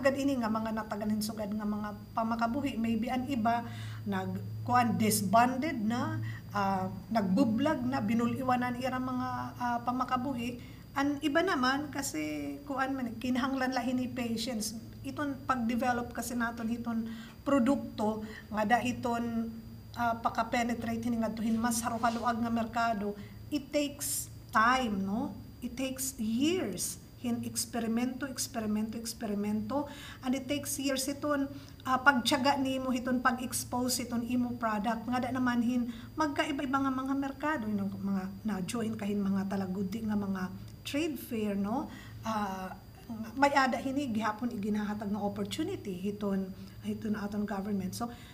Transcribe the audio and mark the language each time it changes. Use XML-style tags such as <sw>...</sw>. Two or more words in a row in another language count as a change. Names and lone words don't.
<war>gad ini nga mga nataganin sugad nga mga pamakabuhi maybe an iba nagkuan disbanded na nagbublag na binuliwanan ira mga pamakabuhi an iba naman kasi kuan man kinahanglan lahi ni patience iton pag-develop kasi naton hiton produkto nga dahiton paka-penetrate hini ngadtuhin mas harukaluag nga merkado</war> <en>it takes time</en> <war>no</war> <en>it takes years</en> <war>hin eksperimento</war> <en>and it takes years</en> <war>iton pagtiyaga nimo hiton pag-expose iton imo product nga da naman hin magkaiba-iba nga mga merkado mga na-join kahin mga talagudi nga mga</war> <en>trade fair</en> <war>no may ada hini gihapon iginahatag nga opportunity hiton aton government so</war>